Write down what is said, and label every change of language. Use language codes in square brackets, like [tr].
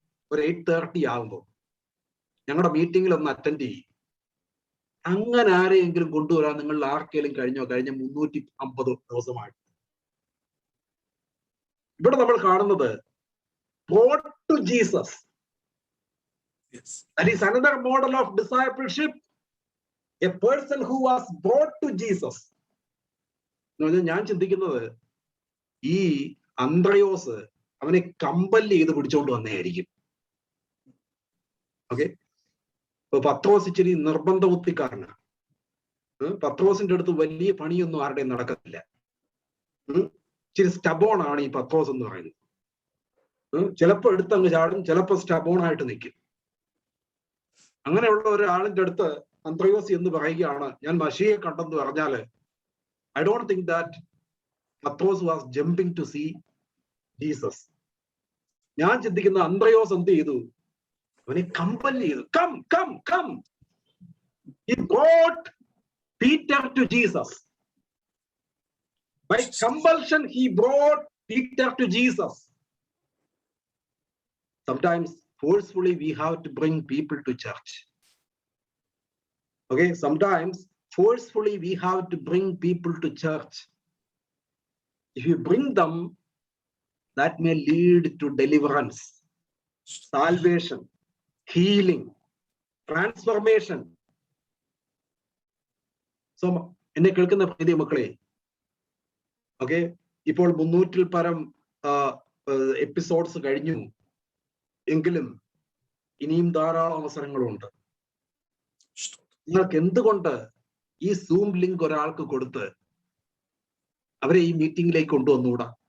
[ml] ഒരു 8:30 ആകുമ്പോൾ ഞങ്ങളുടെ മീറ്റിംഗിൽ ഒന്ന് അറ്റൻഡ് ചെയ്യും. അങ്ങനെ ആരെയെങ്കിലും കൊണ്ടുവരാൻ നിങ്ങൾ ആർക്കെങ്കിലും കഴിഞ്ഞോ? കഴിഞ്ഞ 350 ദിവസമായിട്ട് ഇവിടെ നമ്മൾ കാണുന്നത് [en] brought to Jesus. That is another model of discipleship. A person who was brought to Jesus. [ml] ഞാൻ ചിന്തിക്കുന്നത് ഈ അന്ത്രയോസ് അവനെ കമ്പൽ ചെയ്ത് പിടിച്ചോണ്ട് വന്നതായിരിക്കും. ഓക്കെ, ഇപ്പൊ പത്രോസ് ഇച്ചിരി നിർബന്ധ ബുദ്ധിക്കാരനാണ്. പത്രോസിന്റെ അടുത്ത് വലിയ പണിയൊന്നും ആരുടെയും നടക്കത്തില്ല. ഇച്ചിരി സ്റ്റബോൺ ആണ് ഈ പത്രോസ് എന്ന് പറയുന്നത്. ചിലപ്പോ എടുത്തങ്ങ് ചാടും, ചിലപ്പോ സ്റ്റബോൺ ആയിട്ട് നിൽക്കും. അങ്ങനെയുള്ള ഒരാളിന്റെ അടുത്ത് അന്ത്രയോസ് എന്ന് പറയുകയാണ്, ഞാൻ മശിയെ കണ്ടെന്ന് പറഞ്ഞാല് [en] I don't think that Pathros was jumping to see Jesus. [ml] ഞാൻ ചിന്തിക്കുന്ന അന്ത്രയോസ് എന്ത് ചെയ്തു? അവനെ കമ്പൽ ചെയ്തു. [en] Come come come. He brought Peter to Jesus. By compulsion he brought Peter to Jesus. Sometimes forcefully we have to bring people to church. Okay, sometimes forcefully we have to bring people to church. If you bring them, that may lead to deliverance, salvation, healing, transformation. [ml] So എന്നെ കേൾക്കുന്ന പ്രിയ മക്കളെ, okay, ഇപ്പോൾ 300-ൽ പരം episodes കഴിഞ്ഞു എങ്കിലും ഇനിയും ധാരാളം അവസരങ്ങളുണ്ട്. നിങ്ങൾക്ക് എന്തുകൊണ്ട് ഈ സൂം ലിങ്ക് ഒരാൾക്ക് കൊടുത്ത് അവരെ ഈ മീറ്റിംഗിലേക്ക് കൊണ്ടുവന്നുകൂടാ?